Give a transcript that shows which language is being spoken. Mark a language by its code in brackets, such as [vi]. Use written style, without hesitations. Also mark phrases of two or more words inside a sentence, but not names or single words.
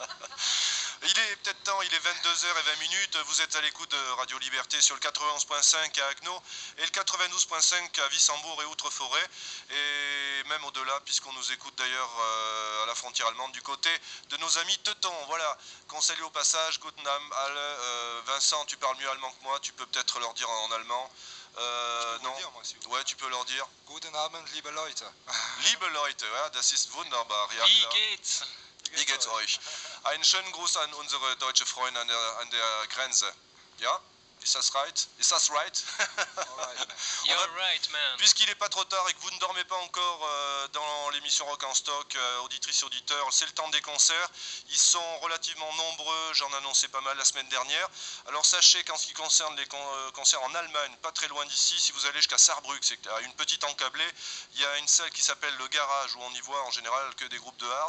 [fr] Il est peut-être temps, il est 22h20, vous êtes à l'écoute de Radio Liberté sur le 91.5 à Agno et le 92.5 à Wissembourg et Outre-Forêt, et même au-delà, puisqu'on nous écoute d'ailleurs à la frontière allemande du côté de nos amis teutons, voilà, qu'on salue au passage. [de] Guten Abend, alle. [fr] Vincent, tu parles mieux allemand que moi, tu peux peut-être leur dire en allemand. Non. Dire, moi, si ouais, tu peux leur dire. [de] Guten Abend, liebe Leute. Liebe Leute, ja, das ist wunderbar. Ja, Wie geht's? Wie geht's euch? Einen schönen Gruß an unsere deutsche Freunde an der Grenze. Ja? [en] Is that right? Is that right? You're right, man. [fr] Puisqu'il n'est pas trop tard et que vous ne dormez pas encore dans l'émission Rock en Stock, auditrices et auditeurs, c'est le temps des concerts. Ils sont relativement nombreux, j'en annonçais pas mal la semaine dernière. Alors sachez qu'en ce qui concerne les concerts en Allemagne, pas très loin d'ici, si vous allez jusqu'à Saarbrück, c'est à une petite encablée, il y a une salle qui s'appelle le Garage, où on y voit en général que des groupes de hard.